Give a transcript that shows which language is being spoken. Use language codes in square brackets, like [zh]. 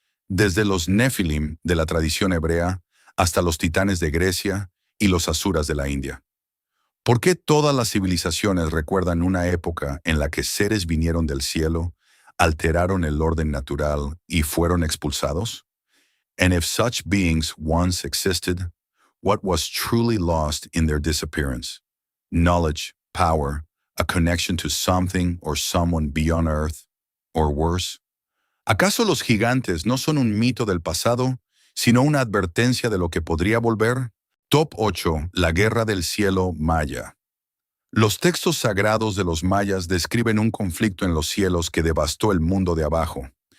[es] Desde los Nefilim de la tradición hebrea hasta los titanes de Grecia y los asuras de la India. ¿Por qué todas las civilizaciones recuerdan una época en la que seres vinieron del cielo, alteraron el orden natural y fueron expulsados? [en] And if such beings once existed, what was truly lost in their disappearance? Knowledge, power, a connection to something or someone beyond Earth, or worse? [es] ¿Acaso los gigantes no son un mito del pasado, sino una advertencia de lo que podría volver? Top 8. La Guerra del Cielo Maya. Los textos sagrados de los mayas describen un conflicto en los cielos que devastó el mundo de abajo.